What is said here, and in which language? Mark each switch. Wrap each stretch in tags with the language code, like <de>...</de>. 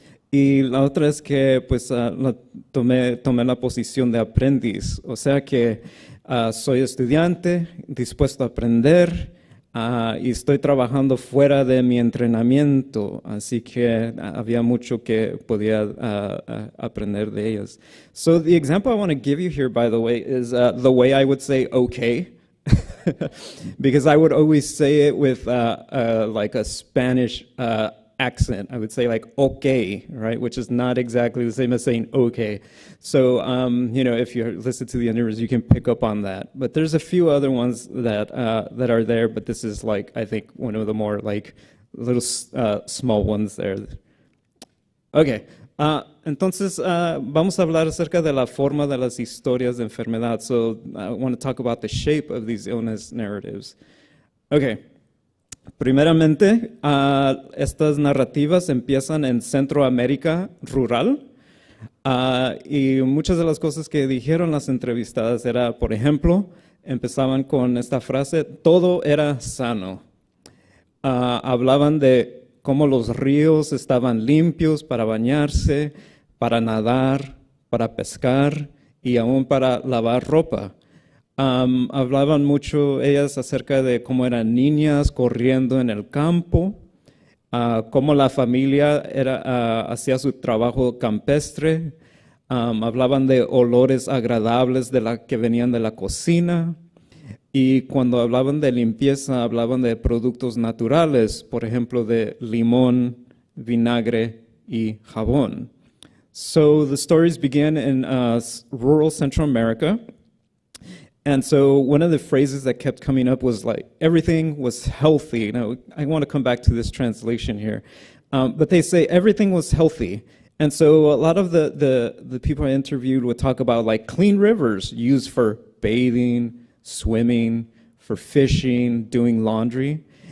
<es>Y la otra es que pues tomé la posición de aprendiz, o sea que soy estudiante, dispuesto a aprender, y estoy trabajando fuera de mi entrenamiento, así que había mucho que podía aprender de ellas.</es> <en>So the example I want to give you here, by the way, is the way I would say okay, because I would always say it with like a Spanish accent. I would say like okay, right, which is not exactly the same as saying okay. So, if you listen to the interviews, you can pick up on that. But there's a few other ones that are there, but this is I think one of the more little small ones there.</en> <es>Okay, entonces vamos a hablar acerca de la forma de las historias de enfermedad.</es> <en>So I want to talk about the shape of these illness narratives. Okay.</en> <es>Primeramente, estas narrativas empiezan en Centroamérica rural y muchas de las cosas que dijeron las entrevistadas era, por ejemplo, empezaban con esta frase: todo era sano. Hablaban de cómo los ríos estaban limpios para bañarse, para nadar, para pescar y aún para lavar ropa. Hablaban mucho ellas acerca de cómo eran niñas corriendo en el campo, cómo la familia hacía su trabajo campestre. Hablaban de olores agradables que venían de la cocina. Y cuando hablaban de limpieza, hablaban de productos naturales, por ejemplo, de limón, vinagre y jabón.</es> <en>So the stories began in rural Central America. And so one of the phrases that kept coming up was everything was healthy. Now, I want to come back to this translation here. But they say everything was healthy. And so a lot of the people I interviewed would talk about clean rivers used for bathing, swimming, for fishing, doing laundry.</en>